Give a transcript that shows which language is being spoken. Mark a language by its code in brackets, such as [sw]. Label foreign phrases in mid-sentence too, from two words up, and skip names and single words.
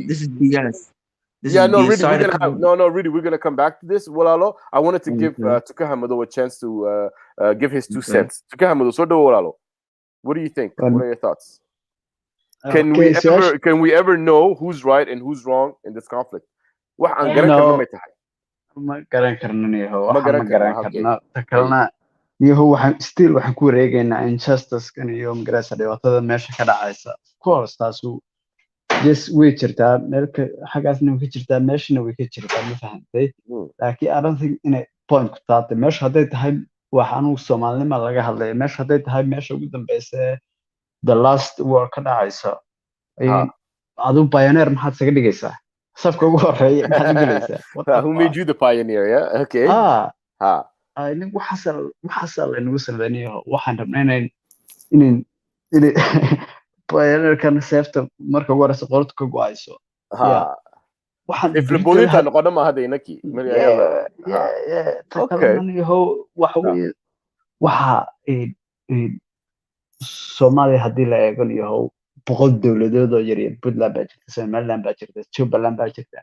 [en] this is BS. This Yeah, is no, BS. really, Sorry to cut you. really, we're gonna come back to this. Walalo, I wanted to give Okay. Tukahamado a chance to give his 2 Okay. cents. Tukahamado, so do Walalo. What do you think? What are your thoughts? Can okay, we ever know who's right and who's wrong in this conflict? [so] Waxaan garan karna no, may tahay. ma garan karno niyahow, Ma waxaan garan ma garan karna, okay. karno. Ta kalena niyahow waxaan ku wareegaynaa injustice-kan iyo magaraysa dhibaatada meesha ka dhacaysa. [en] Of course, [so] taasu yes way jirtaa, meelka xaggaasna way ka jirtaa, meeshana way ka jirtaa, ma fahantay? Laakiin [en] I don't think [so] inay point ku taatay. Meesha hadday tahay wax anugu Soomaalinima laga hadlaya. Meesha hadday tahay meesha ugu dambeysa [en] the last war [so] ka dhacaysa. Adu pioneer maxaad isaga dhigaysaa? Safka ugu horeeya maxaad u gelaysaa? [en] Who made you the pioneer? Yeah, okay. [so] Nin waxaasa laynagu samaynayo. Waxaan rabnaa inay pioneerkan seefta marka ugu horeysa qorta ka go-ayso. Iflabodinta noqona ma hadda inaki. Ta kalena yahow waxa weeye waxa Soomaaliya haddii la eego yahow 100 dowladood oo yar Puntland baa jirta, Somaliland baa jirta, Jubaland baa jirta.